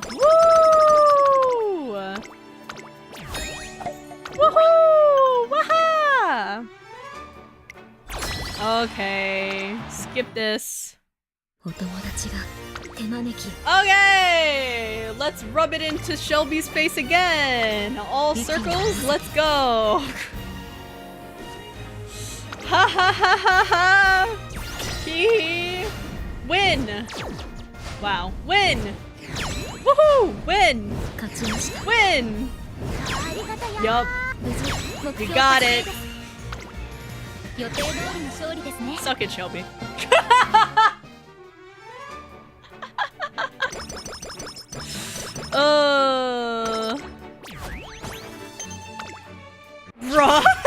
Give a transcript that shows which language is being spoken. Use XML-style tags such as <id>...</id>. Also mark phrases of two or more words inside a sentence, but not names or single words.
<en>Woo! Woohoo! Waha! Okay, skip this. Okay, let's rub it into Shelby's face again. All circles, let's go. Ha ha ha ha ha. Hee. Win. Wow, win. Woohoo, win. Win. Yup. We got it. Suck it, Shelby. Bruh.</en>